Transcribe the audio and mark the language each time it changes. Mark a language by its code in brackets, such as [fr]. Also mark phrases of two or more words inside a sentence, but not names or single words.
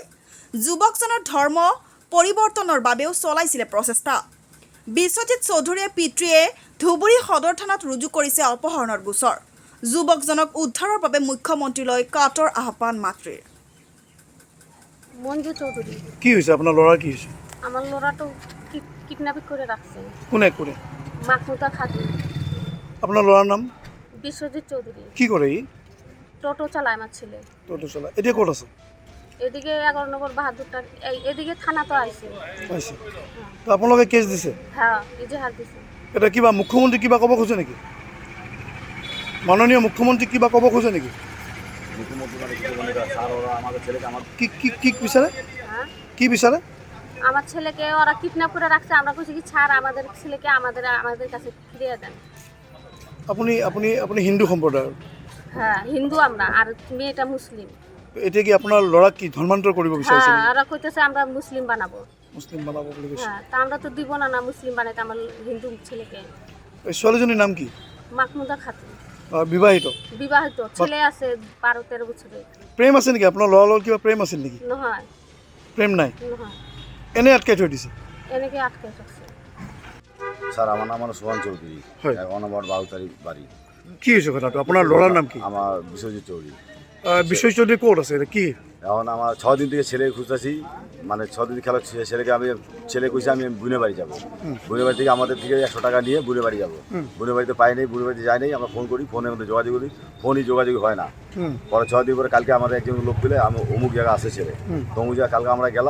[as] যুৱকজনৰ ধৰ্ম পৰিৱৰ্তনৰ বাবেও চলাইছিলে প্ৰচেষ্টা। বিশ্বজিৎ চৌধুৰীয়ে পিতৃয়ে ধুবুৰী সদৰ থানাত ৰুজু কৰিছে অপহৰণৰ গোচৰ। যুৱকজনক উদ্ধাৰৰ বাবে মুখ্যমন্ত্ৰীলৈ কাটৰ আহ্বান মাতৃৰ। মঞ্জু চৌধুৰী। কি হৈছে আপোনাৰ ল'ৰা? কি হৈছে? [bn] আমার ল'ৰাটো কিডন্যাপিং করে রাখছে। [as] কোনে কোনে? মাকুন্দা খাতুন। [bn] আপনার ল'ৰার নাম? বিশ্বজিৎ চৌধুরী। কি করে? টোটো চালায় আমার ছেলে। [as] টোটো চালায়। এতিয়া ক'ত আছে? [bn] এদিকে 11 নম্বর বাহাদুরটা, এদিকে থানা তো আইছে। [as] আছে। তো আপোনালোকে কেছ দিছে? [bn] হ্যাঁ, ইজহার দিছে। [as] এটা কিবা মুখ্যমন্ত্ৰী কিবা ক'ব খোজে নেকি? মাননীয় মুখ্যমন্ত্ৰী কিবা ক'ব খোজে নেকি? কি বিচাৰে? [bn] হ্যাঁ, [as] কি বিচাৰে? [bn] আমার ছেলেকে ওরা কিডন্যাপ করে রাখছে। আমরা কইছি কি ছাড়, আমাদের ছেলেকে আমাদের কাছে ফিরিয়ে দেন। [as] আপুনি আপুনি আপুনি হিন্দু সম্প্ৰদায়ৰ? [bn] হ্যাঁ, হিন্দু আমরা, আর মেয়েটা মুসলিম। [as] এতিয়া কি আপোনাৰ ল'ৰাক কি ধৰ্মান্তৰ কৰিব বিচাৰিছে? [bn] হ্যাঁ, ওরা কইতেছে আমরা মুসলিম বানাবো। [as] মুছলিম বনাব বুলি কৈছে। [bn] হ্যাঁ, তা আমরা তো দিব না মুসলিম বানাইতে আমার হিন্দু ছেলেকে। [as] এই ছোৱালীজনীৰ নাম কি? [bn] মাকুন্দা খাতুন। [as] বিবাহিত? [bn] বিবাহিত, ছেলে আছে 12-13 বছরের। [as] প্ৰেম আছে নেকি আপোনাৰ ল'ৰাৰ লগত? কিবা প্ৰেম আছিল নেকি? নহয়, প্ৰেম নাই, নহয়, এনে আটকাই থৈ দিছে। [bn] এনেকে আটকে রাখছে। স্যার, আমার নাম হলো সোহান চৌধুরী, [as] হয়। [bn] 11 নম্বর 12 তারিখ বাড়ি। [as] কি হৈছে কথাটো? আপোনাৰ ল'ৰাৰ নাম কি? [bn] আমার বিশ্বজিৎ চৌধুরী। [as] বিশ্বজিৎ চৌধুৰী ক'ত আছে? [bn] এটা কি? এখন আমার 6 দিন থেকে ছেলে খুঁজতেছি, মানে 6 দিন খেলা ছেলেকে ছেলে কইছে আমি বুনে বাড়ি যাবো। বুনে বাড়ি থেকে আমাদের থেকে 100 টাকা নিয়ে বুনে বাড়ি যাবো। বুনে বাড়িতে পাই নাই, বুনে বাড়িতে যাই নাই। আমরা ফোন করি, ফোনের মধ্যে যোগাযোগ করি, ফোনই যোগাযোগ হয় না। পরে 6 দিন পরে কালকে আমাদের একজন লোক পেলে অমুক জায়গা আছে ছেলে, তো অমুক জায়গা কালকে আমরা গেলাম।